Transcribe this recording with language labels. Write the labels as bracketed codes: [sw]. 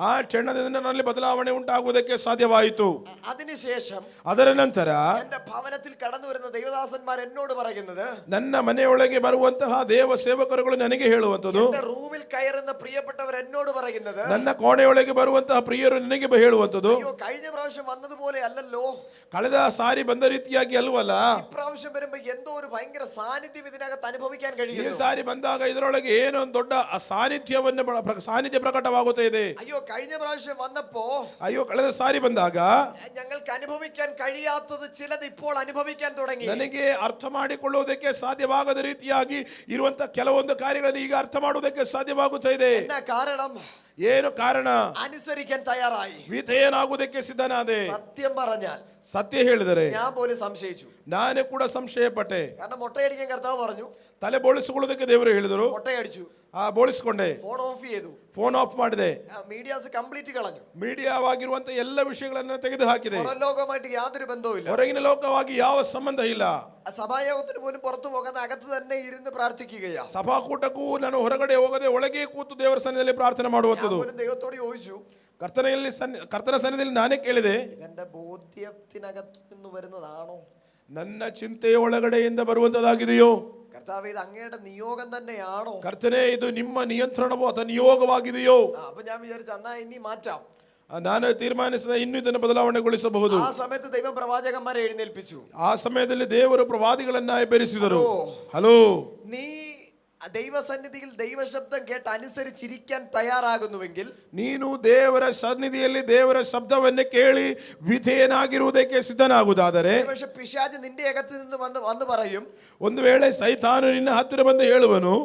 [kn] ಆ ಕ್ಷಣದಿಂದ ನನ್ನಲ್ಲಿ ಬದಲಾವಣೆ ಉಂಟಾಗುವುದಕ್ಕೆ ಸಾಧ್ಯವಾಯಿತು. [ml] അതിനുശേഷം [kn] ಅದರ ನಂತರ [ml] എന്റെ ഭവനത്തിൽ കടന്നു വരുന്ന ദൈവദാസന്മാർ എന്നോട് പറയുന്നത്, [kn] ನನ್ನ ಮನೆಯೊಳಗೆ ಬರುವಂತಹ ದೇವ ಸೇವಕರುಗಳು ನನಗೆ ಹೇಳುವಂಥದ್ದು, [ml] എന്റെ റൂമിൽ കയറുന്ന പ്രിയപ്പെട്ടവർ എന്നോട് പറയുന്നത്, [kn] ನನ್ನ ಕೋಣೆಯೊಳಗೆ ಬರುವಂತಹ ಪ್ರಿಯರು ನನಗೆ ಹೇಳುವಂಥದ್ದು, [ml] അയ്യോ കഴിഞ്ഞ പ്രാവശ്യം വന്നതുപോലെ അല്ലല്ലോ, [kn] ಕಳೆದ ಸಾರಿ ಬಂದ ರೀತಿಯಾಗಿ ಅಲ್ವಲ್ಲ, [ml] ഇപ്രാവശ്യം വരുമ്പോ എന്തോ ഒരു ഭയങ്കര സാന്നിധ്യം ഇതിനകത്ത് അനുഭവിക്കാൻ [kn] ಈ [ml] കഴിയുന്നു. [kn] ಸಾರಿ ಬಂದಾಗ ಇದರೊಳಗೆ ಏನೋ ಒಂದು ದೊಡ್ಡ ಸಾನ್ನಿಧ್ಯ ಪ್ರಕಟವಾಗುತ್ತಾ ಇದೆ. [ml] അയ്യോ കഴിഞ്ഞ പ്രാവശ്യം വന്നപ്പോ [kn] ಅಯ್ಯೋ ಕಳೆದ ಸಾರಿ ಬಂದಾಗ [ml] ഞങ്ങൾക്ക് അനുഭവിക്കാൻ കഴിയാത്തത് ചിലത് ഇപ്പോൾ അനുഭവിക്കാൻ തുടങ്ങി. [kn] ನನಗೆ ಅರ್ಥ ಮಾಡಿಕೊಳ್ಳುವುದಕ್ಕೆ ಸಾಧ್ಯವಾಗದ ರೀತಿಯಾಗಿ ಇರುವಂತಹ ಕೆಲವೊಂದು ಕಾರ್ಯಗಳನ್ನು ಈಗ ಅರ್ಥ ಮಾಡುವುದಕ್ಕೆ ಸಾಧ್ಯವಾಗುತ್ತಾ ಇದೆ. [ml] എന്നാ കാരണം? [kn] ಏನು ಕಾರಣ? [ml] അനുസരിക്കാൻ തയ്യാറായി. [kn] ವಿಧೇಯನಾಗುವುದಕ್ಕೆ ಸಿದ್ಧನಾದೆ. [ml] സത്യം പറഞ്ഞാൽ [kn] ಸತ್ಯ ಹೇಳಿದರೆ [ml] ഞാൻ പോലും സംശയിച്ചു. [kn] ನಾನೇ ಕೂಡ ಸಂಶಯಪಟ್ಟೆ. [ml] കാരണം മുട്ടയടിക്കാൻ കർത്താവ് പറഞ്ഞു, [kn] ತಲೆ ಬೋಳಿಸಿಕೊಳ್ಳೋದಕ್ಕೆ ದೇವರು ಹೇಳಿದರು. [ml] മുട്ടയടിച്ചു, [kn] ಬೋಳಿಸಿಕೊಂಡೆ, [ml] ഫോൺ ഓഫ് ചെയ്തു, [kn] ಫೋನ್ ಆಫ್ ಮಾಡಿದೆ, [ml] മീഡിയാസ് കംപ്ലീറ്റ് കളഞ്ഞു, [kn] ಮೀಡಿಯಾವಾಗಿರುವಂತ ಎಲ್ಲ ವಿಷಯಗಳನ್ನ ತೆಗೆದು ಹಾಕಿದೆ. [ml] പുറം ലോകമായിട്ട് യാതൊരു ബന്ധവുമില്ല, [kn] ಹೊರಗಿನ ಲೋಕವಾಗಿ ಯಾವ ಸಂಬಂಧ ಇಲ್ಲ. [ml] സഭായോഗത്തിന് പോലും പുറത്തു പോകാതെ അകത്ത് തന്നെ ഇരുന്ന് പ്രാർത്ഥിക്കുകയാണ്. [kn] ಸಭಾಕೂಟಕ್ಕೂ ನಾನು ಹೊರಗಡೆ ಹೋಗದೆ ಒಳಗೆ ಕೂತು ದೇವರ ಸನ್ನಿಧಿಯಲ್ಲಿ ಪ್ರಾರ್ಥನೆ ಮಾಡುವಂಥದ್ದು. [ml] ദൈവത്തോട് ചോദിച്ചു, [kn] ಕರ್ತನ ಸನ್ನಿಧಿಯಲ್ಲಿ ನಾನೇ ಕೇಳಿದೆ, [ml] എന്റെ ബോധ്യത്തിനകത്ത് നിന്ന് വരുന്നതാണോ, [kn] ನನ್ನ ಚಿಂತೆಯ ಒಳಗಡೆಯಿಂದ ಬರುವಂತದ್ದಾಗಿದೆಯೋ? [ml] കർത്താവേ, ഇത് അങ്ങയുടെ നിയോഗം തന്നെയാണോ? [kn] ಕರ್ತನೇ, ಇದು ನಿಮ್ಮ ನಿಯಂತ್ರಣವೋ ಅಥವಾ ನಿಯೋಗವಾಗಿದೆಯೋ? [ml] അപ്പൊ ഞാൻ വിചാരിച്ചു, എന്നാ ഇനി മാറ്റാം. [kn] ನಾನು ತೀರ್ಮಾನಿಸಿದ ಇನ್ನೂ ಇದನ್ನು ಬದಲಾವಣೆಗೊಳಿಸಬಹುದು. [ml] ആ സമയത്ത് ദൈവം പ്രവാചകന്മാരെ എഴുന്നേൽപ്പിച്ചു. [kn] ಆ ಸಮಯದಲ್ಲಿ ದೇವರು ಪ್ರವಾದಿಗಳನ್ನ ಎಬ್ಬರಿಸಿದರು. ಹಲೋ, [ml] നീ ദൈവസന്നിധിയിൽ ദൈവശബ്ദം കേട്ട് അനുസരിച്ചിരിക്കാൻ തയ്യാറാകുന്നുവെങ്കിൽ, [kn] ನೀನು ದೇವರ ಸನ್ನಿಧಿಯಲ್ಲಿ ದೇವರ ಶಬ್ದವನ್ನೇ ಕೇಳಿ ವಿಧೇಯನಾಗಿರುವುದಕ್ಕೆ ಸಿದ್ಧನಾಗುವುದಾದರೆ, [ml] പക്ഷെ പിശാച് ನಿന്റെ അകത്ത് നിന്ന് വന്ന് പറയും, [kn] ಒಂದು ವೇಳೆ ಸೈತಾನು ನಿನ್ನ ಹತ್ತಿರ ಬಂದು ಹೇಳುವನು,